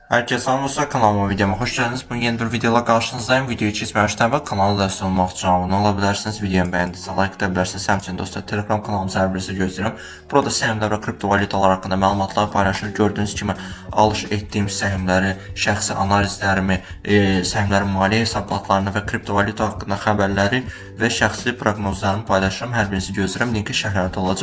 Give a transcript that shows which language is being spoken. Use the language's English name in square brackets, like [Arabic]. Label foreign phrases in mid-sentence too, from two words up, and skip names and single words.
[Turkish] Herkese selamlar, kanalıma videoma hoş geldiniz. Bugün yeni bir videoyla karşınızdayım. [Azerbaijani] Videoyu keçməmişdən və kanala dəstək olmaq üçün abunə ola bilərsiniz. Videomu bəyəndinizsə like edə bilərsiniz. Həmçinin dostlar, Telegram kanalımıza hər birinizi gözləyirəm. Burada səhmlər və kriptovalyutalar haqqında məlumatlar paylaşır. Gördüyünüz kimi alış etdiyim səhmləri, şəxsi analizlərimi, səhmlərin maliyyə hesabatlarını və kriptovalyuta haqqında xəbərləri və şəxsi proqnozlarımı paylaşıram. Hər birinizi gözləyirəm. Linki şərhlərdə olacaq.